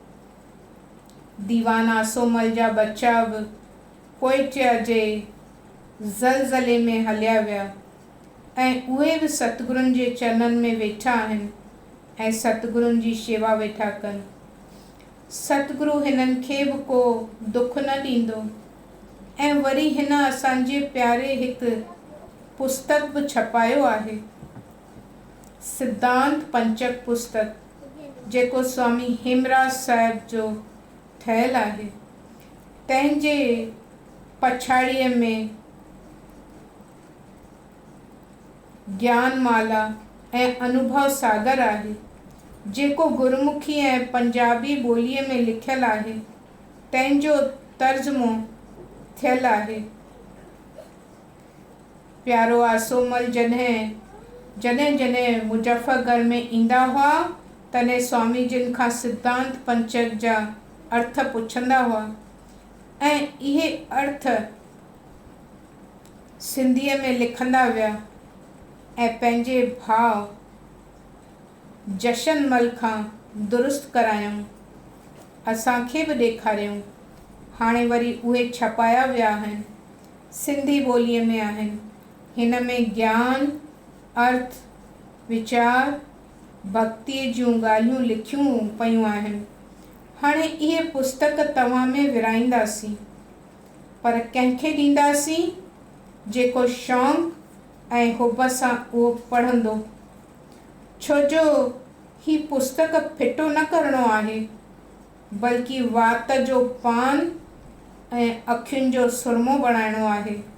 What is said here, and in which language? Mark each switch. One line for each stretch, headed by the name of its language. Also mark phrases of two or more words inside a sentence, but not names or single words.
Sindhi: दीवान आसोमल जा बच्चा बि कोइटिया जे ज़लज़ले में हलिया विया ऐं उहे बि सतगुरुनि जे चरणनि में वेठा आहिनि ऐं सतगुरुनि जी शेवा वेठा कनि। सतगुरु हिननि खे बि को दुख न ॾींदो। ऐं वरी हिन असांजे प्यारे हिकु पुस्तक बि छपायो आहे, सिद्धांत पंचक पुस्तक, जेको स्वामी हेमराज साहिब जो ठहियलु आहे। तंहिंजे पछाड़ीअ में ज्ञानमाला ऐं अनुभव सागर आहे, जेको गुरमुखी ऐं पंजाबी ॿोलीअ में लिखियलु आहे। तंहिंजो तर्जुमो थियलु आहे। प्यारो आसोमल जॾहिं जॾहिं मुज़फ़्फ़रगढ़ में ईंदा हुआ, तॾहिं स्वामी जिन खां सिद्धांत पंचक जा अर्थ पुछंदा हुआ ऐं इहे अर्थ सिंधीअ में लिखंदा विया ऐं पंहिंजे भाउ जशनमल खां दुरुस्त करायूं, असांखे बि ॾेखारियूं। हाणे वरी उहे छपाया विया आहिनि, सिंधी ॿोलीअ में आहिनि। हिन में ज्ञान, अर्थ, विचार, भक्तीअ जूं ॻाल्हियूं लिखियूं पयूं आहिनि। हाणे इहे पुस्तक तव्हां में विराईंदासीं, पर कंहिंखे ॾींदासीं जेको शौक़ु ऐं हुब सां उहो पढ़ंदो। छो जो ही पुस्तक फिटो न करिणो आहे, बल्कि वात जो पान ऐं अखियुनि जो सुरमो बणाइणो आहे।